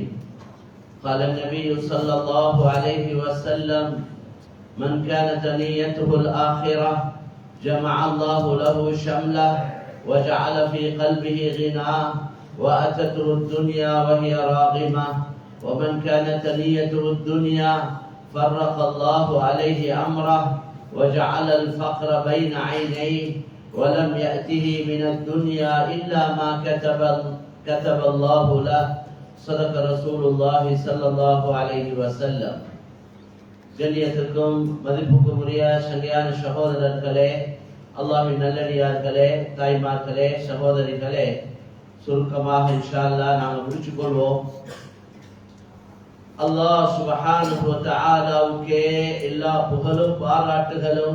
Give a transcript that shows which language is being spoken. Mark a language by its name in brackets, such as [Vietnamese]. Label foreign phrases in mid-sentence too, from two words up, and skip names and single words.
[Arabic] قال النبي صلى الله عليه وسلم: من كانت نيته الآخرة جمع الله له شمله وجعل في قلبه غناه وأتته الدنيا وهي راغمة، ومن كانت نيته الدنيا فرق الله عليه أمره وجعل الفقر بين عينيه ولم يأته من الدنيا إلا ما كتب الله له. صدق رسول الله صلى الله عليه وسلم. [Tamil] கண்ணியத்திற்கும் மதிப்புக்கும் உரிய சங்கையான சகோதரர்களே, அல்லாஹ்வின் நல்லடியார்களே, தாய்மார்களே, சகோதரிகளே, சுருக்கமாக [Arabic] إن شاء الله [Tamil] நாங்கள் முடிச்சுக் கொள்வோம். அல்லாஹ் [Arabic] سبحانه وتعالى [Tamil] எல்லா புகழும் பாராட்டுகளும்.